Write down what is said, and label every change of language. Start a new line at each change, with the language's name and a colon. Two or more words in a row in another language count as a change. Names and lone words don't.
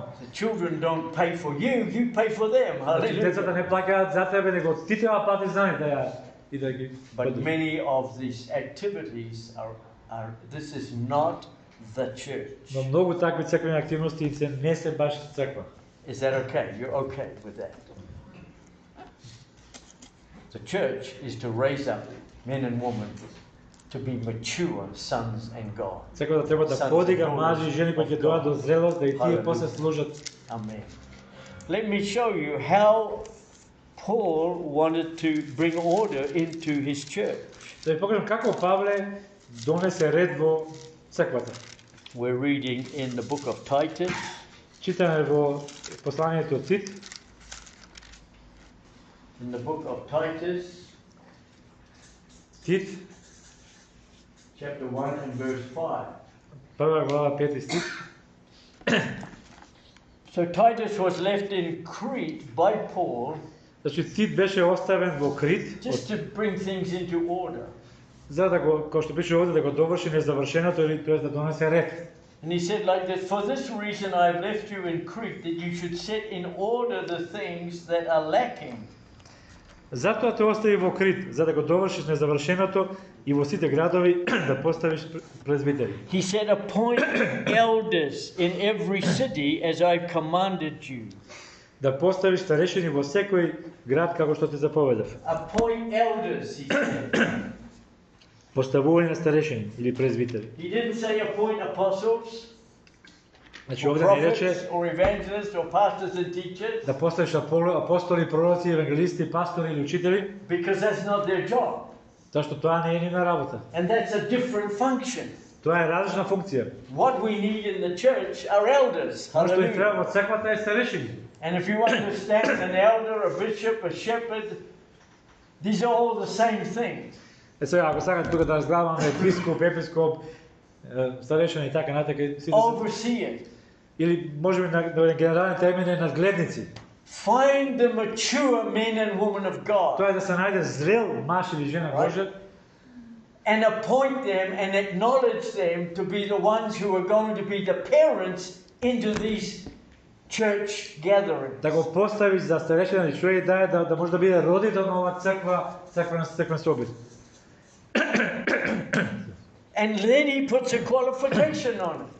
English: The children don't pay for you pay for them.
Macedonian: Значи
English: Hallelujah.
Macedonian: децата не плаќаат за тебе, него ти треба платиш за нив и да ги
English: But
Macedonian: поддржиш.
English: many of these activities are This is not the church.
Macedonian: Но многу такви црквени активности се не се баш црква.
English: Is that okay? You're okay with that? The church is to raise up men and women to be mature sons and God.
Macedonian: Црквата треба да подига мажи и жени кои ќе дојдат до зрелост, да и тие после служат.
English: Amen. Let me show you how Paul wanted to bring order into his church.
Macedonian: Да ви покажам како Павле донесе ред во црквата.
English: We're reading in the book of Titus.
Macedonian: Читаме во посланието Тит.
English: In the book of Titus,
Macedonian: Тит,
English: chapter 1 and verse 5.
Macedonian: прва глава 5 стих.
English: So Titus was left in Crete by Paul
Macedonian: Значи Тит беше оставен во Крит
English: just to bring things into order.
Macedonian: за да го, како што пише овде, да го доврши незавршеното или тоест да донесе ред.
English: And he said like this, for this reason I have left you in Crete, that you should set in order the things that are lacking.
Macedonian: Затоа те остави во Крит, за да го довршиш незавршеното и во сите градови да поставиш презвитери.
English: He said, appoint elders in every city as I've commanded you.
Macedonian: Да поставиш старешини во секој град како што ти заповедав.
English: Appoint elders, he said.
Macedonian: Поставување на старешини или презвитери.
English: He didn't say appoint apostles,
Macedonian: Значи
English: or
Macedonian: овде не рече
English: prophets, or evangelists, or pastors and teachers,
Macedonian: да поставиш апостоли, пророци, евангелисти, пастори или учители,
English: because that's not their job.
Macedonian: тоа што тоа не е нивна работа.
English: And that's a different function.
Macedonian: Тоа е различна функција.
English: What we need in the church are elders.
Macedonian: Тоа што ни
English: Hallelujah.
Macedonian: треба во црквата е старешини.
English: And if you understand an elder, a bishop, a shepherd, these are all the same thing.
Macedonian: Е сега, ако сакате тука да разгледаме епископ, старешина и така натака, сите се
English: Overseer.
Macedonian: или можеби на генерални термини надгледници.
English: Find the mature men and women of God
Macedonian: Тоа е да се најде зрел маж или жена Божја
English: and appoint them and acknowledge them to be the ones who are going to be the parents into these church gatherings.
Macedonian: да го поставиш за старешина или човек да може да биде родител на ова црквен собир.
English: And then he puts a qualification on it.